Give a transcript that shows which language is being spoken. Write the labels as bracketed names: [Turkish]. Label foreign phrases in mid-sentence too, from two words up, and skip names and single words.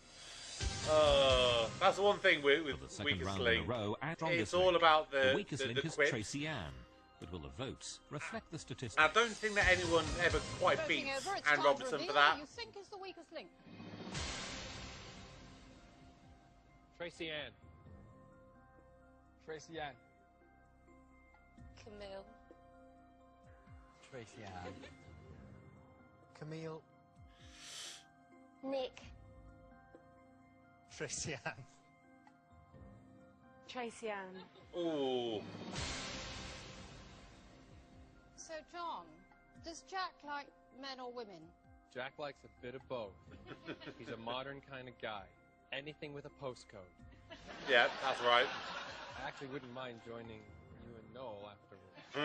[English] That's the one thing with For the second Weakest round Link. in a row, our strongest It's all link. about the weakest link is quips. Tracy Ann. But will the votes reflect the statistics? I don't think that anyone ever quite Voting beats over, it's Anne time to Robertson reveal for that. who you think is the weakest link. Tracy Ann. Tracy Ann. Camille. Tracy Ann. Camille. Nick. Tracy Ann. Tracy Ann. Ooh. So, John, does Jack like men or women? Jack likes a bit of both. He's a modern kind of guy. Anything with a postcode. Yeah, that's right. I actually wouldn't mind joining you and Noel afterwards.